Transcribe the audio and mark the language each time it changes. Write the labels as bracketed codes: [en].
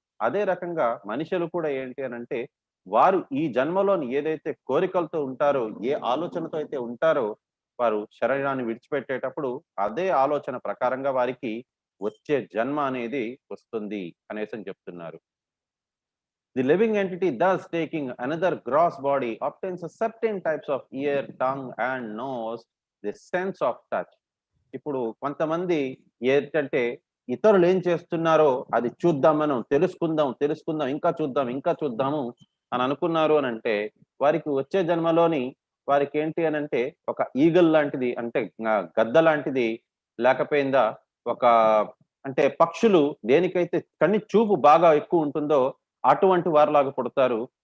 [te] అదే రకంగా మనుషులు కూడా ఏంటి అనంటే వారు ఈ జన్మలోని ఏదైతే కోరికలతో ఉంటారో, ఏ ఆలోచనతో అయితే ఉంటారో వారు శరీరాన్ని విడిచిపెట్టేటప్పుడు అదే ఆలోచన ప్రకారంగా వారికి వచ్చే జన్మ అనేది వస్తుంది అనేసని చెప్తున్నారు. [en] The living entity thus taking another gross body obtains a certain types of ear, tongue and nose, the sense of touch. [te] ఇప్పుడు కొంతమంది ఏంటంటే ఇతరులు ఏం చేస్తున్నారో అది చూద్దాం, మనం తెలుసుకుందాం ఇంకా చూద్దాము అని అనుకున్నారు అని అంటే వారికి వచ్చే జన్మలోని వారికి ఏంటి అని అంటే ఒక ఈగల్ లాంటిది అంటే గద్ద లాంటిది లేకపోయిందా ఒక అంటే పక్షులు దేనికైతే కన్ని చూపు బాగా ఎక్కువ ఉంటుందో అటువంటి వారిలాగా పుడతారు.